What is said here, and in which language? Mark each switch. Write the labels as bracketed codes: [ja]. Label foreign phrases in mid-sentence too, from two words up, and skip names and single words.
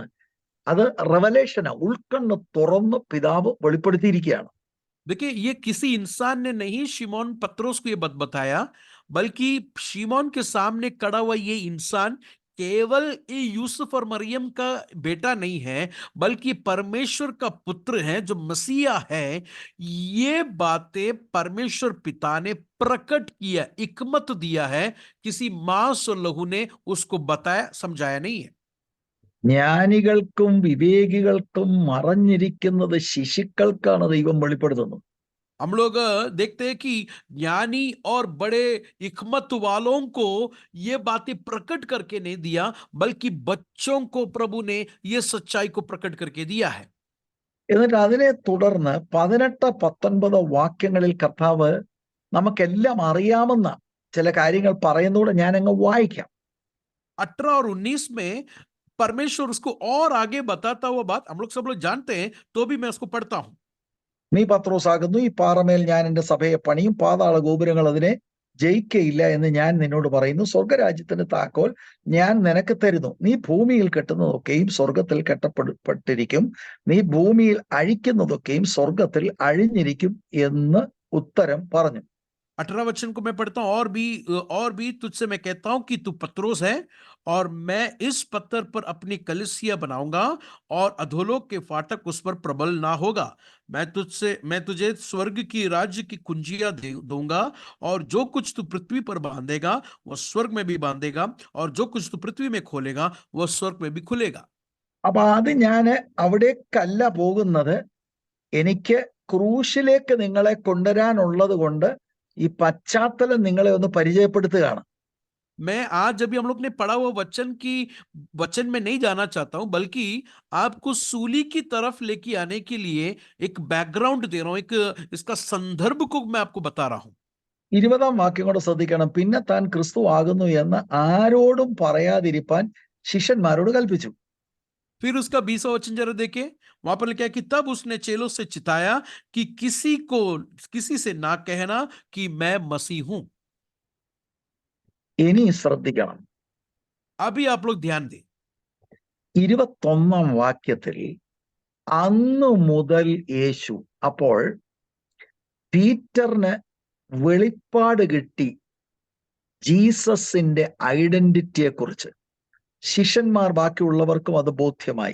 [ml] അത് റെവലേഷനാ, ഉൾക്കണ്ണ് തുറന്ന് പിതാവ് വെളിപ്പെടുത്തിയിരിക്കുകയാണ്. [hi] देखिए, ये किसी इंसान ने नहीं शिमोन पत्रोस को ये बताया, बल्कि शिमोन के सामने खड़ा हुआ ये इंसान केवल ये यूसुफ और मरियम का बेटा नहीं है, बल्कि परमेश्वर का पुत्र है, जो मसीहा है। ये बातें परमेश्वर पिता ने प्रकट किया, हिकमत दिया है। किसी मांस और लहू ने उसको बताया, समझाया नहीं है। [ml] ജ്ഞാനികൾക്കും വിവേകികൾക്കും മറഞ്ഞിരിക്കുന്നത് ശിശുക്കൾക്കാണ് ദൈവം വെളിപ്പെടുത്തുന്നത്. [hi] हम लोग देखते हैं कि ज्ञानी और बड़े हिकमत वालों को ये बातें प्रकट करके नहीं दिया, बल्कि बच्चों को प्रभु ने ये सच्चाई को प्रकट करके दिया है। [ml] എന്നിട്ട് അതിനെ തുടർന്ന് 18-19 വാക്യങ്ങളിൽ കർത്താവ് നമുക്കെല്ലാം അറിയാമെന്ന ചില കാര്യങ്ങൾ പറയുന്നതോടെ ഞാൻ അങ്ങ് വായിക്കാം. [hi] 18 और 19 में परमेश्वर उसको और आगे बताता हुआ बात हम लोग सब लोग जानते हैं, तो भी मैं उसको पढ़ता हूं। [ml] നീ പത്രോസാകുന്നു, ഈ പാറമേൽ ഞാൻ എന്റെ സഭയെ പണിയും, പാതാള ഗോപുരങ്ങൾ അതിനെ ജയിക്കയില്ല എന്ന് ഞാൻ നിന്നോട് പറയുന്നു. സ്വർഗരാജ്യത്തിന്റെ താക്കോൽ ഞാൻ നിനക്ക് തരുന്നു. നീ ഭൂമിയിൽ കെട്ടുന്നതൊക്കെയും സ്വർഗത്തിൽ കെട്ടപ്പെട്ടിരിക്കും, നീ ഭൂമിയിൽ അഴിക്കുന്നതൊക്കെയും സ്വർഗത്തിൽ അഴിഞ്ഞിരിക്കും എന്ന് ഉത്തരം പറഞ്ഞു. [hi] 18 वचन को मैं पढ़ता हूं। और भी तुझसे मैं कहता हूं कि तू पत्रोस है, और मैं इस पत्थर पर अपनी कलीसिया बनाऊंगा, और अधोलोक के फाटक उस पर प्रबल ना होगा। मैं तुझे स्वर्ग की राज्य की कुंजियां दूंगा, और जो कुछ तू पृथ्वी पर बांधेगा वह स्वर्ग में भी बांधेगा, और जो कुछ तू पृथ्वी में खोलेगा वह स्वर्ग में भी खुलेगा। [ml] അപ്പൊ അത് ഞാൻ അവിടേക്കല്ല പോകുന്നത്, എനിക്ക് ക്രൂശിലേക്ക് നിങ്ങളെ കൊണ്ടുവരാനുള്ളത് കൊണ്ട് ഈ പശ്ചാത്തലം നിങ്ങളെ ഒന്ന് പരിചയപ്പെടുത്തുകയാണ്. [hi] मैं आज जब भी हम लोग ने पढ़ा हुआ वचन में नहीं जाना चाहता हूं, बल्कि आपको सूली की तरफ लेके आने के लिए एक बैकग्राउंड दे रहा हूं, एक इसका संदर्भ को मैं आपको बता रहा हूं। [ml] 20 വാക്യം കൂടെ ശ്രദ്ധിക്കണം. പിന്നെ താൻ ക്രിസ്തു ആകുന്നു എന്ന് ആരോടും പറയാതിരിപ്പാൻ ശിഷ്യന്മാരോട് കൽപ്പിച്ചു. [hi] फिर उसका 20वां वचन जरा देखे, वहां पर लिखा है कि तब उसने चेलों से चिताया कि किसी से ना कहना कि मैं मसीह हूं। [ml] ഇനി ശ്രദ്ധിക്കണം. [hi] अभी आप लोग ध्यान दें, [ml] 21 വാക്യത്തിൽ അന്നു മുതൽ യേശു, അപ്പോൾ പീറ്ററിന് വെളിപ്പാട് കിട്ടി ജീസസിന്റെ ഐഡന്റിറ്റിയെ കുറിച്ച്. ശിഷ്യന്മാർ ബാക്കിയുള്ളവർക്കും അത് ബോധ്യമായി.